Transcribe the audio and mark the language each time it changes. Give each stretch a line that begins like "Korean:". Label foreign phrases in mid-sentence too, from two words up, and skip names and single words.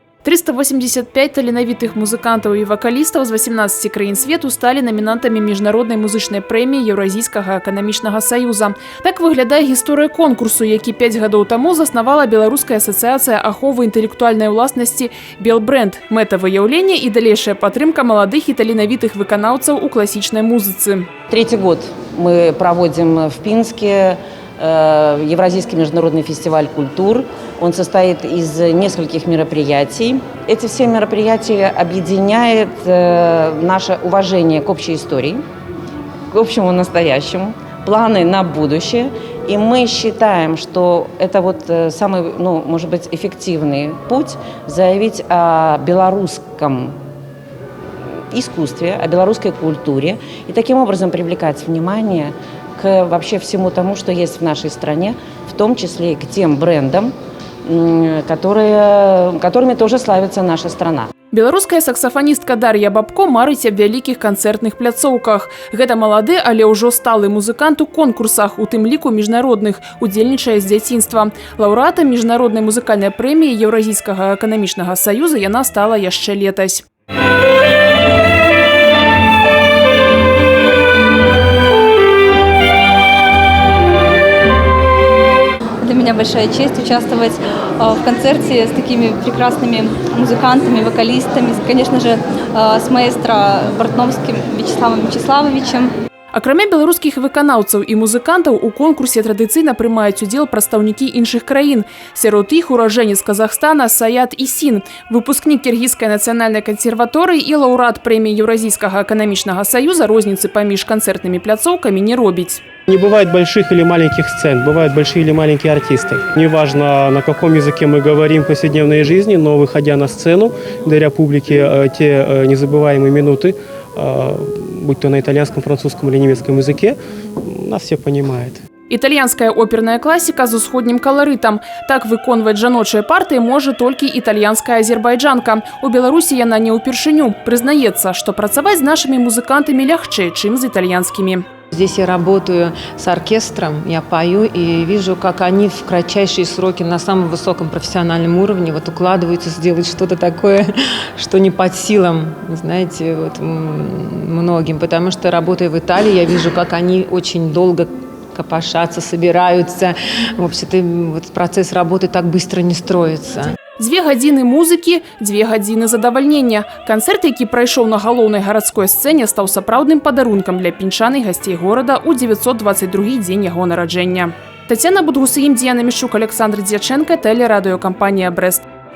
Belarusian: 385 таленавітых музыкантаў і вакалістаў з 18 краін свету сталі намінантамі міжнароднай музычнай прэміі Еўразійскага эканамічнага саюза. Так выглядае гісторыя конкурсу, які 5 гадоў таму заснавала Беларуская асацыяцыя аховы інтэлектуальнай уласнасці «Белбрэнд». Мэта выяўлення і далейшая падтрымка маладых і таленавітых выканаўцаў у класічнай музыцы.
Russian: Третий год мы проводим в Пинске Евразийский международный фестиваль культур. Он состоит из нескольких мероприятий. Эти все мероприятия объединяют наше уважение к общей истории, к общему настоящему, планы на будущее. И мы считаем, что это вот самый, может быть, эффективный путь заявить о белорусском искусстве, о белорусской культуре и таким образом привлекать внимание к вообще всему тому, что есть в нашей стране, в том числе и к тем брендам, которыми тоже славится наша страна.
Belarusian: Беларуская саксафаністка Дар'я Бабко марыць аб вялікіх канцэртных пляцоўках. Гэта малады, але ўжо сталы музыкант у конкурсах, у тым ліку міжнародных, удзельнічае з дзяцінства. Лаўрэатам міжнароднай музыкальнай прэміі Еўразійскага эканамічнага саюза яна стала яшчэ летась.
Russian: Для меня большая честь участвовать в концерте с такими прекрасными музыкантами, вокалистами, конечно же, с маэстро Бортновским Вячеславом Вячеславовичем.
Belarusian: Акрамя беларускіх выканаўцаў і музыкантаў у конкурсе традыцыйна прымаюць удзел прадстаўнікі іншых краін. Сярод іх ураджэнец Казахстана Саят Исин, выпускнік Кіргізскай нацыянальнай кансерваторыі і лаўрэат прэміі Еўразійскага эканамічнага саюза розніцы паміж канцэртнымі пляцоўкамі не робіць.
Russian: Не бывает больших или маленьких сцен, бывают большие или маленькие артисты. Неважно, на каком языке мы говорим в повседневной жизни, но выходя на сцену, даря публике те незабываемые минуты, будь то на итальянском, французском или немецком языке, нас все понимают.
Belarusian: Італьянская оперная класіка з усходнім каларытам. Так выконваць жаночыя партыі можа толькі італьянская азербайджанка. У Беларусі яна не ўпершыню. Прызнаецца, што працаваць з нашымі музыкантамі лягчэй, чым з італьянскімі.
Russian: Здесь я работаю с оркестром, я пою и вижу, как они в кратчайшие сроки на самом высоком профессиональном уровне укладываются сделать что-то такое, что не под силам, знаете, многим. Потому что, работая в Италии, я вижу, как они очень долго копошатся, собираются. В общем-то, процесс работы так быстро не строится.
Belarusian: 2 гадзіны музыкі, 2 гадзіны задавальнення. Канцэрт, які прайшоў на галоўнай гарадской сцэне, стаў сапраўдным падарункам для пінчан і гасцей горада ў 922 дзень яго нараджэння. Тацяна Будгусыім, Дзіяна Мішчук, Александр Дзячэнка, тэлерадыёкампанія «Брэст».